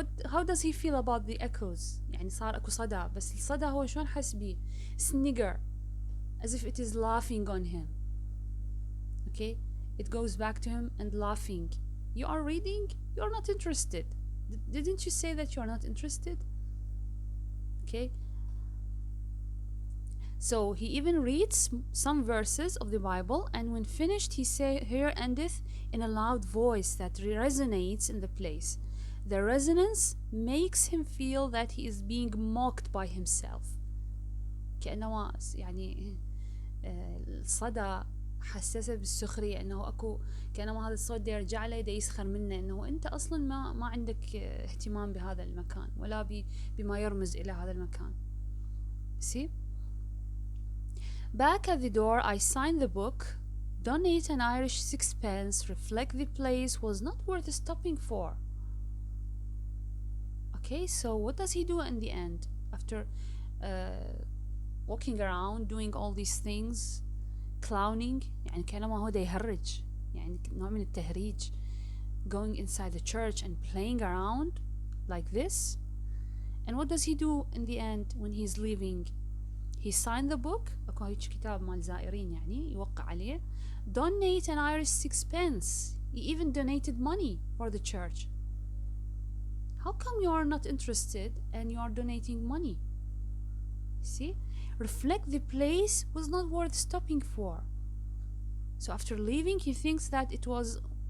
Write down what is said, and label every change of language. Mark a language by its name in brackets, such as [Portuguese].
[English] How does he feel about the echoes? [Arabic] يعني صار اكو صدى, بس الصدى هو شلون حس بيه؟ [English] snigger, as if it is laughing on him. Okay, it goes back to him and laughing. You are reading, you are not interested. Didn't you say that you are not interested? Okay, so he even reads some verses of the Bible, and when finished he say here endeth in a loud voice that resonates in the place. The resonance makes him feel that he is being mocked by himself. [Arabic] كأنه يعني الصدى حسسه بالسخرية, انه اكو كأنما هذا الصوت دا يرجع له, دا يسخر منه, انه انت اصلا ما عندك اهتمام بهذا المكان ولا بما يرمز الى هذا المكان. [English] See? Back at the door I signed the book, donate an Irish sixpence, reflect the place was not worth stopping for. Okay, so what does he do in the end after walking around doing all these things, clowning, [Arabic] يعني كأنما هو دا يهرج, يعني نوع من التهريج, [English] going inside the church and playing around like this. And what does he do in the end when he's leaving? He signed the book. [Arabic] اكو هيك كتاب مال زائرين يعني يوقع عليه. [English] Donate an Irish sixpence. He even donated money for the church. How come you are not interested and you are donating money? See? Reflect the place was not worth stopping for. So after leaving, he thinks that it wasn't.